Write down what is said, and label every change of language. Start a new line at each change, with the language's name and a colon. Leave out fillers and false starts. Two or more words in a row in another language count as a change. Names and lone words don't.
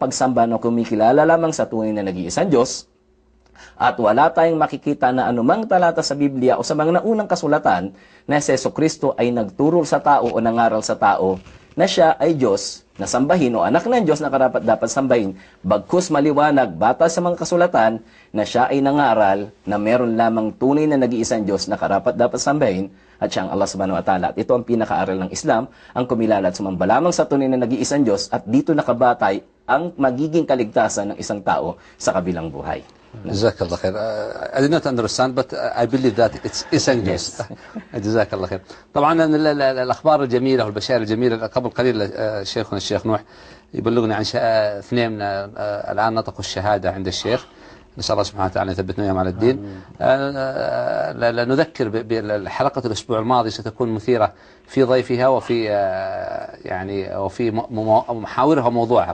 Filipino: pagsamba na kumikilala lamang sa tunay na nag-iisang Diyos, at wala tayong makikita na anumang talata sa Biblia o sa mga naunang kasulatan na si Jesucristo ay nagturo sa tao o nangaral sa tao na siya ay Diyos na sambahin o anak ng Diyos na karapat dapat sambahin, bagkus maliwanag bata sa mga kasulatan na siya ay nangaral na meron lamang tunay na nag-iisang Diyos na karapat dapat sambahin at siya ang Allah
Arabic: سبحانه وتعالى.
Filipino: At ito ang pinakaaral ng Islam, ang kumilala at sumamba lamang sa tunay na nag-iisang Diyos, at dito nakabatay ang magiging kaligtasan ng isang tao sa kabilang buhay.
Arabic: جزاك الله خير.
English: I did not understand but I believe that it's English.
Arabic: جزاك الله خير. طبعا الأخبار الجميلة والبشائر الجميلة قبل قليل شيخنا الشيخ نوح يبلغنا عن اثنين الآن نطقوا الشهادة عند الشيخ. نسأل الله سبحانه وتعالى يثبتنا وياهم على الدين. نذكر بحلقة الأسبوع الماضي ستكون مثيرة في ضيفها وفي وفي محاورها وموضوعها.